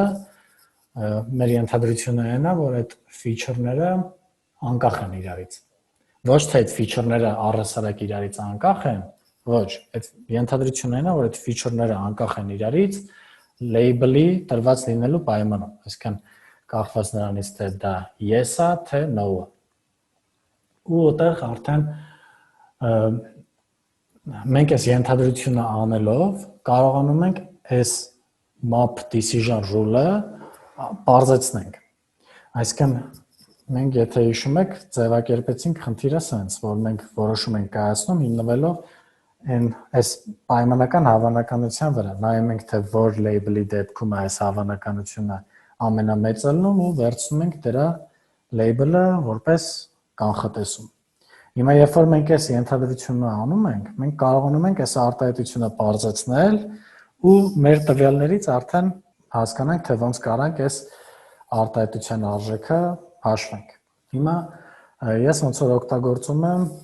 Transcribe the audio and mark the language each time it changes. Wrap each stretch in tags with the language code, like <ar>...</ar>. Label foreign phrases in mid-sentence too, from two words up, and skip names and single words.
<hy>մեր ենթադրությունը այն է, որ այդ feature-ները անկախ են իրարից։ Ոչ թե այդ feature-ները առհասարակ իրարից անկախ են, ոչ, այդ ենթադրությունն այն է, որ այդ feature-ները անկախ են իրարից label-ի տրված լինելու պայմանով, այսինքն կախված նրանից թե դա yes է, թե no է։ Ու այդտեղ արդեն մենք այս ենթադրությունը անելով կարողանում ենք այս</hy> <en>map decision rule-ը</en> <hy>բարձրացնենք։ Այսինքն մենք եթե հիշում եք, ձևակերպեցինք խնդիրը sense, որ մենք որոշում ենք կայացնում հիմնվելով այս պայմանական հավանականության վրա, նայում ենք թե որ label-ի դեպքում է այս հավանականությունը ամենամեծը լինում ու վերցնում ենք դրա label-ը որպես կանխատեսում։ Հիմա երբ որ մենք այս ենթադրությունը անում ենք, մենք կարողանում ենք այս արտահայտությունը բարձրացնել ու մեր տվյալներից արդեն հասկանանք թե ոնց կարանք այս արտահայտության արժեքը հաշվենք։ Հիմա ես ոնց որ օգտագործում եմ</hy>